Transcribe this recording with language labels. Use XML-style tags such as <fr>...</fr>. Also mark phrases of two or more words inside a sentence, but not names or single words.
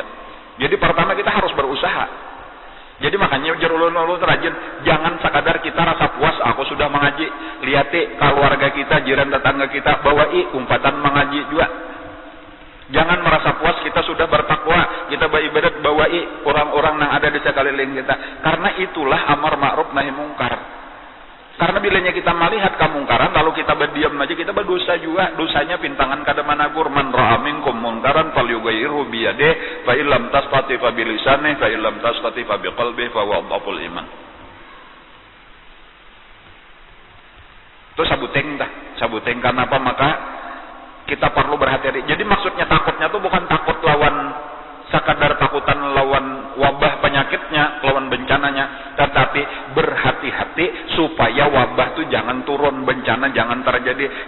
<bjn>Jadi pertama kita harus berusaha. Jadi makanya ulun rajin, jangan sekadar kita rasa puas aku sudah mengaji, lihat keluarga kita, jiran tetangga kita bawa umpatan mengaji juga. Jangan merasa puas kita sudah bertakwa, kita beribadat bawai orang-orang yang ada di sekeliling kita.</bjn> <id>Karena itulah amar ma'ruf nahi mungkar. Karena bilanya kita melihat kemungkaran lalu kita berdiam aja, kita berdosa juga.</id> <bjn>Dosanya pintangan kada managur.</bjn> <ar>من رأى منكم منكرا فليغيره بيده فإن لم يستطع فبلسانه فإن لم يستطع فبقلبه فهو أضعف الإيمان.</ar> <bjn>Itu sabuteng karena apa? Maka kita perlu berhati-hati. Jadi maksudnya takutnya tuh bukan takut lawan sekadar takutan lawan wabah penyakitnya, lawan bencananya, tetapi berhati-hati supaya wabah tuh jangan turun, bencana jangan terjadi.</bjn>